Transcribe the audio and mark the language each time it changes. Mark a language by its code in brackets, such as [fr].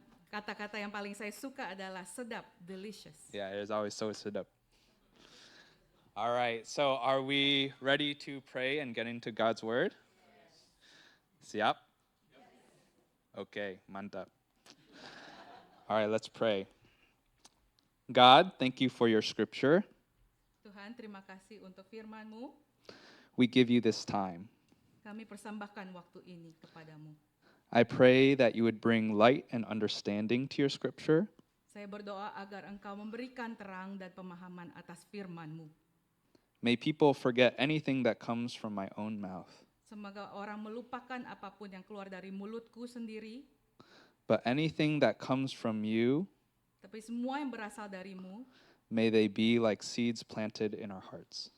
[id] Kata-kata yang paling saya suka adalah sedap, delicious. [en] Yeah, it is always so sedap. All right, so are we ready to pray and get into God's word? Siap? Okay, mantap. All right, let's pray. God, thank you for your scripture. [id] Tuhan, terima kasih untuk firman-Mu. [en] We give you this time. [id] Kami persembahkan waktu ini kepadamu. [en] I pray that you would bring light and understanding to your scripture. [id] Saya berdoa agar Engkau memberikan terang dan pemahaman atas firman-Mu. [en] May people forget anything that comes from my own mouth. [id] Semoga orang melupakan apapun yang keluar dari mulutku sendiri, [en] but anything that comes from you, [id] tapi semua yang berasal darimu, [en] may they be like seeds planted in our hearts.